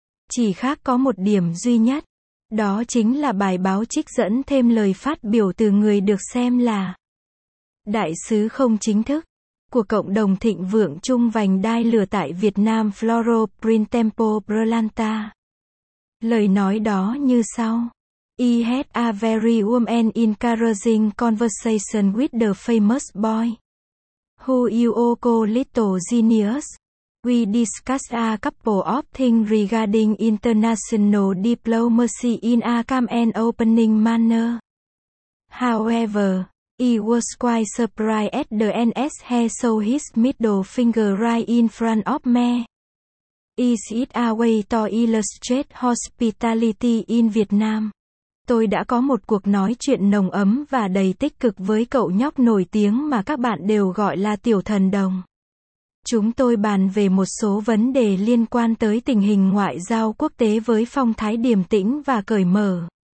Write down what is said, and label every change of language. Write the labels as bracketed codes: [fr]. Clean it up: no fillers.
[vi] Chỉ khác có một điểm duy nhất. Đó chính là bài báo trích dẫn thêm lời phát biểu từ người được xem là Đại sứ không chính thức của cộng đồng thịnh vượng chung vành đai lửa tại Việt Nam Floro Printempo Brilanta. Lời nói đó như sau. [en] I had a very warm and encouraging conversation with the famous boy. Who you call little genius. We discussed a couple of things regarding international diplomacy in a calm and opening manner. However, he was quite surprised at the NS hair so his middle finger right in front of me. Is it a way to illustrate hospitality in Vietnam? [vi] Tôi đã có một cuộc nói chuyện nồng ấm và đầy tích cực với cậu nhóc nổi tiếng mà các bạn đều gọi là tiểu thần đồng. Chúng tôi bàn về một số vấn đề liên quan tới tình hình ngoại giao quốc tế với phong thái điềm tĩnh và cởi mở.